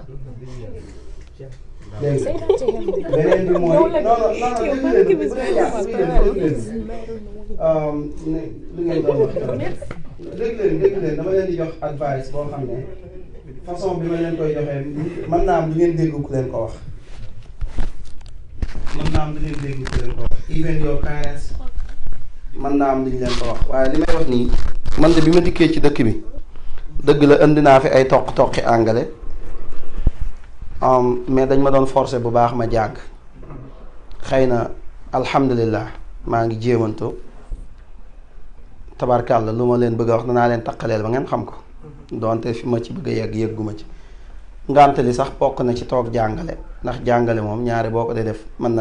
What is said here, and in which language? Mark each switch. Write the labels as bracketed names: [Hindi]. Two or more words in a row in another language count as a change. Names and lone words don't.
[Wolof] dégg nga beneen bi mooy non lu ngeen doon wax dégg leen dama leen di jox advice boo xam ne façon bi ma leen koy joxee mën naa am du ngeen dégg ku leen ko wax [English] even your parents [Wolof] mën naa am duñ leen ko wax waaye li may wax nii man de bi ma dikkee ci dëkk bi dëgg la indi naa fi ay toqi anglais mais dañ ma doon forcer bu baax ma jàng xëy na alhamdulillah maa ngi jéemantu tabarkàlla lu ma leen bëgg a wax danaa leen taqaleel ba ngeen xam ko doonte fi ma ci bëgg a yegg yëgguma ci ngante li sax bokk na ci toog jàngale ndax jàngale moom ñaari boo ko dee def mën na